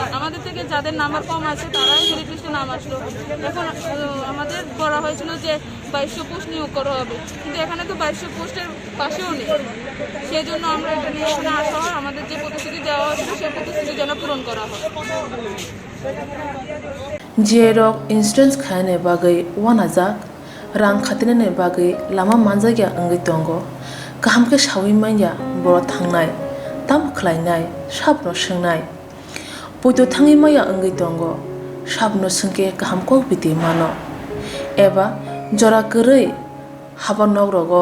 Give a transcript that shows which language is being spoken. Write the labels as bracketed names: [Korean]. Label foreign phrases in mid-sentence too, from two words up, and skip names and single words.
[Bangla] আমাদের থেকে যাদের নাম্বার কম আছে তারাই মেরিট লিস্টে নাম আসলো। এখন আমাদের বলা হয়েছিল যে 2200 পোস্ট নিয়োগ করা হবে, কিন্তু এখানে তো 2200 পোস্টের পাশেও নেই। সেই জন্য আমরা এটা নিয়ে এখানে আসা হয়, আমাদের যে প্রতিশ্রুতি দেওয়া হয়েছিল সেই প্রতিশ্রুতি যেন পূরণ করা হয়। [Bodo] जेरक इन्सुरेन्स खाने बागै वानाजाक रां खातिने बागै लामा मानजागिया अंगै दंगो गाहामके सावै माइया बर' थांनाय ताम खलायनाय साबनो सोंनाय बयदो थाङै माइया अंगै दंगो साबनो सोंके गाहामको बिदि मानो एबा जरा गोरै हाबा नगरगो